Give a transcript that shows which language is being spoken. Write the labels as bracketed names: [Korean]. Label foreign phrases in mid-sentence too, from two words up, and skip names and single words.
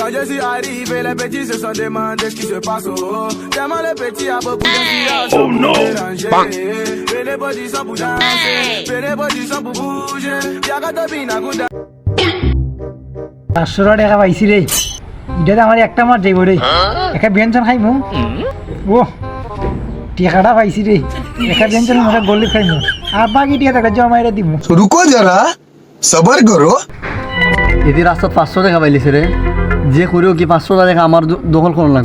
[French] Quand je suis arrivé, les petits se sont demandé ce qui se passe. Oh, tellement les petits a beaucoup d'inspiration pour déranger. Et les petits sont pour danser, et les petits sont pour bouger. Y'a qu'à te bina gouda. [Bangla] 500 টাকা পাইছি রে, এটা আমার একটা মাস যাইব রে, একটা ব্যঞ্জন খাইমু। ও টাকাটা পাইছি রে, একটা ব্যঞ্জন মোটা গল্লি খাইমু, আর বাকি টাকা জমাইরে দিমু। [Hindi] रुको जरा सबर करो। [Bangla] এদি রাস্তাত 500 টাকা পাইলিছে রে, যে করেও কি 500 টাকা আমার দখল করা লাগবে।